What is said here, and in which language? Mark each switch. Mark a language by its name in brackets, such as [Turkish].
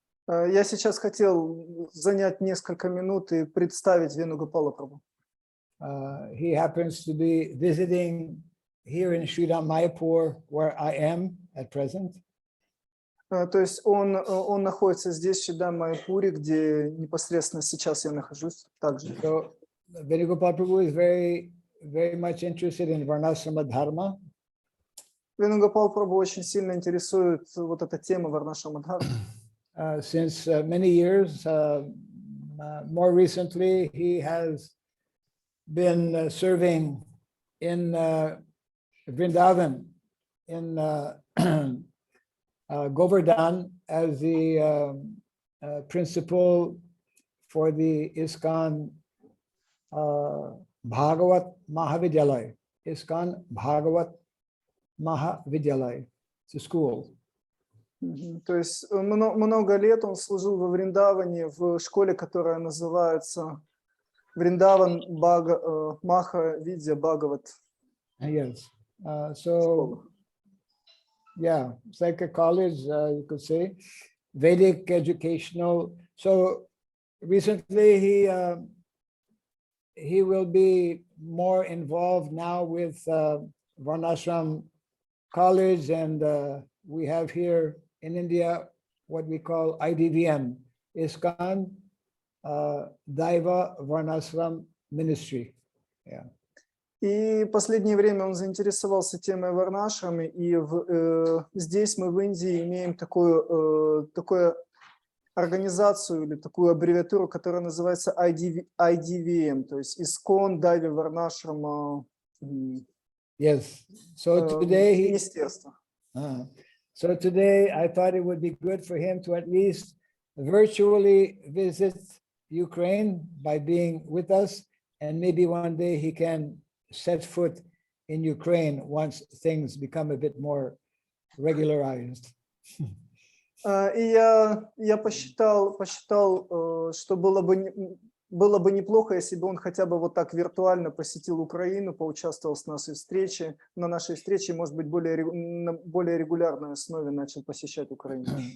[Russian] Я сейчас хотел занять несколько минут и представить Венугопала Прабху. [English] He happens to be visiting here in Sridham Mayapur, where I am at present. [Russian] То есть он находится здесь, в Шридхам Майяпуре, где непосредственно сейчас я нахожусь также. [English] So Venugopal Prabhu is very much interested in varnashrama dharma. [Russian] Венугопал Прабху очень сильно интересует вот эта тема варнашрама дхармы. [English] Since many years, more recently, he has been serving in Vrindavan, in Govardhan, as the principal for the ISKCON Bhagavat Mahavidyalaya. ISKCON Bhagavat Mahavidyalaya. It's a school. [Russian] То есть много лет он служил во Вриндаване в школе, которая называется Вриндаван Маха Видья Бхагават. [English] Yes. So, yeah, it's like a college, you could say, Vedic educational. So recently he will be more involved now with Varnashram College, and we have here in India what we call IDVM, ISKCON Daiva Varnashram Ministry. Yeah. [Russian] И в последнее время он заинтересовался темой варнашрамы, и здесь мы в Индии имеем такую организацию или такую аббревиатуру, которая называется IDVM, то есть ISKCON Daiva Varnashram [English] Yes. So today [Russian] министерство. [English] So today I thought it would be good for him to at least virtually visit Ukraine by being with us, and maybe one day he can set foot in Ukraine once things become a bit more regularized. [Russian] И я посчитал, что было бы неплохо, если бы он хотя бы вот так виртуально посетил Украину, поучаствовал на нашей встрече, может быть, на более регулярной основе начал посещать Украину.